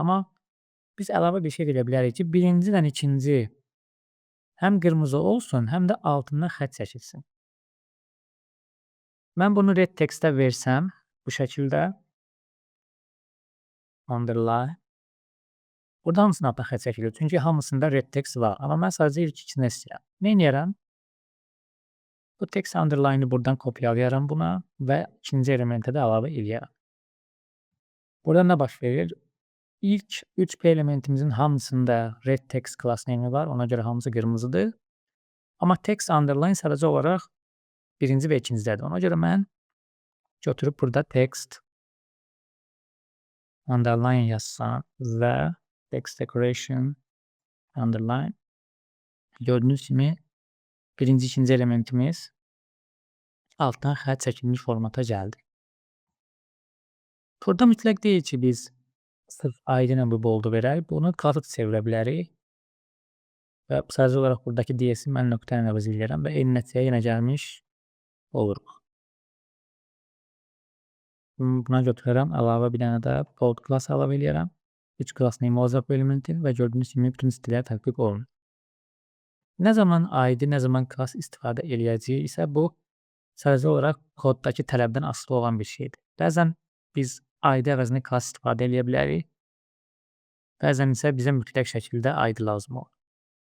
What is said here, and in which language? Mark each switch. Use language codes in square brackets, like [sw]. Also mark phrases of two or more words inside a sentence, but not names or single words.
[az] Amma biz əlavə bir şey edə bilərik ki, birincilə ikinci həm qırmızı olsun, həm də altından xətt çəkilsin. Mən bunu red textə versəm, bu şəkildə underline. Burada hamısının altından xətt çəkilir. Çünki hamısında red text var. Amma mən sadəcə ilk ikisini istəyirəm. Nə edərəm? Bu text underline-ı buradan kopyalayarım buna və ikinci elementə də əlavə eləyərəm. Burada nə baş verir? İlk 3P elementimizin hamısında red text [en] class name'i [az] var. Ona görə hamısı qırmızıdır. Amma text underline sadəcə olaraq birinci və ikincidədir. Ona görə mən götürüb burada text underline yazsam və [en] text decoration underline [az] gördüyünüz kimi birinci, ikinci elementimiz altdan xətt çəkilmiş formata gəldi. Burada mütləq deyil ki, biz sırf ID ilə bu boldu verək. Bunu katı çevirə bilərik. Və sadəcə olaraq buradakı DS-i mən nöqtə ilə əvəz edirəm və eyni nəticəyə yenə gəlmiş oluruq. Buna götürərəm, əlavə bir dənə də bold class əlavə edirəm. 3 [en] class name [az] olacaq bu elementin və gördüyünüz kimi bütün stillər tətbiq olunur. Nə zaman ID, nə zaman class istifadə eləyəcəyik isə bu sadəcə olaraq koddakı tələbdən asılı olan bir şeydir. Bəzən biz ID əvəzinə class istifadə eləyə bilərik. Bəzən isə bizə mütləq şəkildə ID lazım olur.